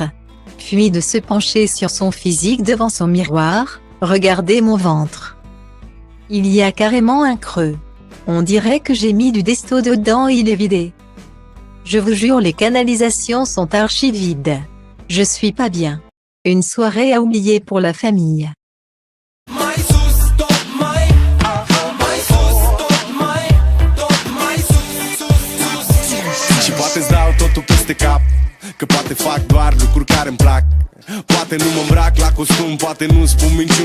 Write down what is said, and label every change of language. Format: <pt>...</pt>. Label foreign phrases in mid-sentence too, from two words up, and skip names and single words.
<fr>Puis de se pencher sur son physique devant son miroir, regardez mon ventre. Il y a carrément un creux. On dirait que j'ai mis du desto dedans et il est vidé. Je vous jure les canalisations sont archi vides. Je suis pas bien. Une soirée à oublier pour la famille.</fr> <ro>Și poate-ți dau totul peste cap, că poate fac doar lucruri care-mi plac. Poate nu mă îmbrac la costum, poate nu spun minciuni.</ro>